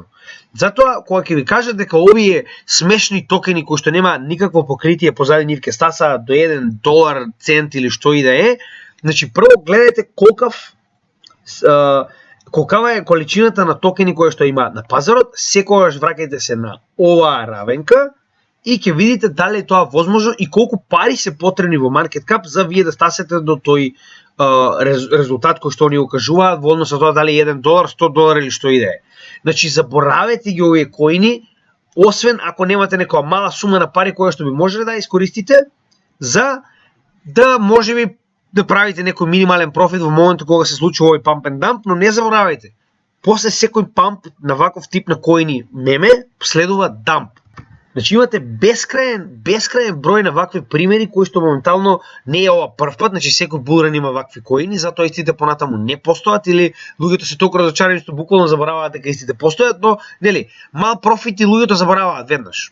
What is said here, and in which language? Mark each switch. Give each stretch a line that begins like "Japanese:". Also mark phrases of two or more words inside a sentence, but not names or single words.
Macedonian: Затоа кога ќе ви кажат дека овие смешни токени кои што нема никакво покритие позади нив ќе стасаат до 1 долар, цент или што и да е, значи прво гледајте колкава е количината на токени кои што има на пазарот, секогаш враќајте се на оваа равенка и ќе видите дали е тоа возможно и колку пари се потребни во
English: market cap
Macedonian: за вие да стасете до тој резултат кој што они го кажуваат во однос на тоа дали 1 долар, 100 долари или што и да е. Значи заборавете ги овие коини, освен ако немате некоја мала сума на пари која што би можеле да искористите за да можеби да правите некој минимален профит во моментот кога се случи овој
English: pump and dump,
Macedonian: но не заборавајте. После секој памп на ваков тип на коини меме следува дамп. Значи имате бескраен број на вакви примери кои што моментално не е ова прв пат, значи секој булран има вакви коини, затоа истите понатаму не постојат или луѓето се толку разочарани што буквално забораваат дека истите постојат, но нели, мал профит и луѓето забораваат веднаш.